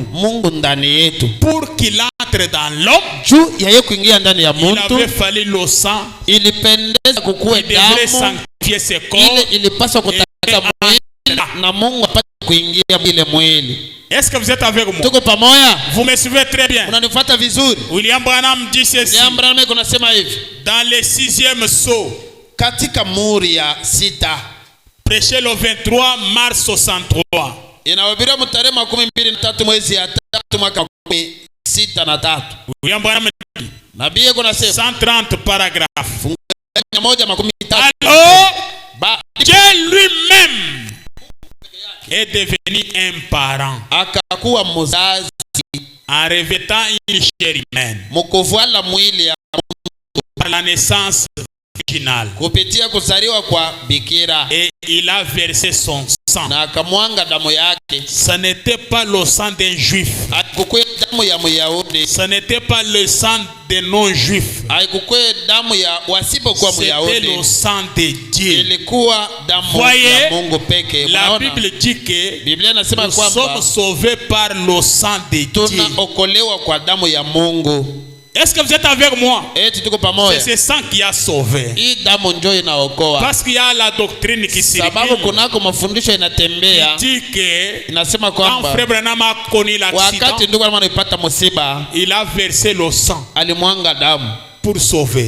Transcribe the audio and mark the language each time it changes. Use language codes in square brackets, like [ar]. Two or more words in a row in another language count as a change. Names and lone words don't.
[fr] Pour qu'il entre dans l'homme, il avait fallu le sang. Il devrait sanctifier ce corps. Est-ce que vous êtes avec moi? [sw] Tuko pamoja? [fr] Vous me suivez très bien. [sw] Unanifuata vizuri? [fr] William Branham dit ceci. [sw] William Branham kunasema hivi. [fr] Dans le 6e sceau, [sw] katika muhuri ya 6, [fr] prêché le 23 mars 63. [sw] Inahubiriwa tarehe 23 mwezi ya 3 mwaka 63. [fr] William Branham [sw] nabii kunasema [fr] 130 paragraphes. 113. Alors, Dieu lui-même est devenu un parent. [sw] Akakuwa mzazi [fr] en revêtant une chair humaine. [sw] Mukuvala mwili ya [fr] par la naissance originale. [sw] Kupitia kuzaliwa kwa bikira. [fr] Et il a versé son sang. [sw] Na akamwanga damu yake. [fr] Ce n'était pas le sang d'un juif. [sw] Haikuwa damu ya Myahudi. [fr] Ce n'était pas le sang des non-juifs. [sw] Haikuwa damu ya wasipokuwa Myahudi. [fr] C'était le sang de Dieu. [sw] Ilikuwa damu ya Mungu pekee. [fr] La Bible dit que [sw] Biblia inasema kwamba [fr] nous sommes sauvés par le sang de Dieu. [sw] Tunaokolewa kwa damu ya Mungu. [fr] Est-ce que vous êtes avec moi? C'est ce sang qui a sauvé. Parce qu'il y a la doctrine qui circule. Dit que quand Frère Branham a connu l'accident, il a versé le sang pour sauver.